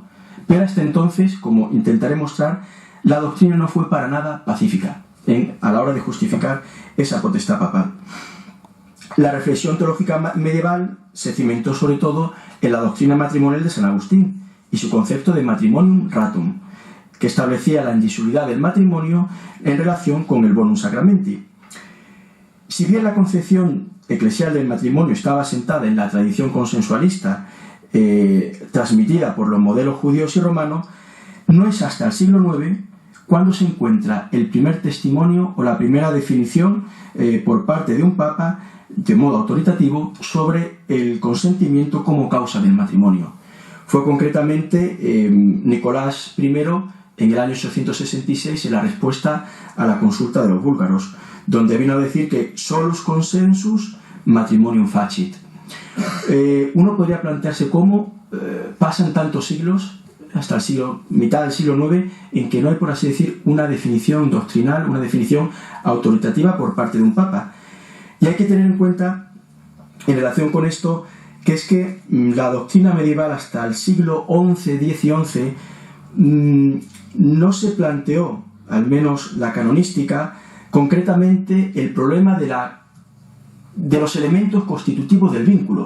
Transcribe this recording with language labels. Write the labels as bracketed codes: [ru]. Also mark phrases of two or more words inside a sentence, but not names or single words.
[es] Pero hasta entonces, como intentaré mostrar, la doctrina no fue para nada pacífica a la hora de justificar esa potestad papal. La reflexión teológica medieval se cimentó sobre todo en la doctrina matrimonial de San Agustín y su concepto de [la] matrimonium ratum, [es] que establecía la indisolubilidad del matrimonio en relación con el [la] bonum sacramenti. [es] Si bien la concepción eclesial del matrimonio estaba asentada en la tradición consensualista transmitida por los modelos judíos y romanos, no es hasta el siglo IX cuando se encuentra el primer testimonio o la primera definición por parte de un papa de modo autoritativo sobre el consentimiento como causa del matrimonio. Fue concretamente Nicolás I en el año 866 en la respuesta a la consulta de los búlgaros, donde vino a decir que [la] solus consensus matrimonium facit. [es] Uno podría plantearse cómo pasan tantos siglos, hasta el siglo, mitad del siglo IX, en que no hay, por así decir, una definición doctrinal, una definición autoritativa por parte de un papa. Y hay que tener en cuenta, en relación con esto, que es que la doctrina medieval hasta el siglo XI, X y XI no se planteó, al menos la canonística, concretamente el problema de los elementos constitutivos del vínculo.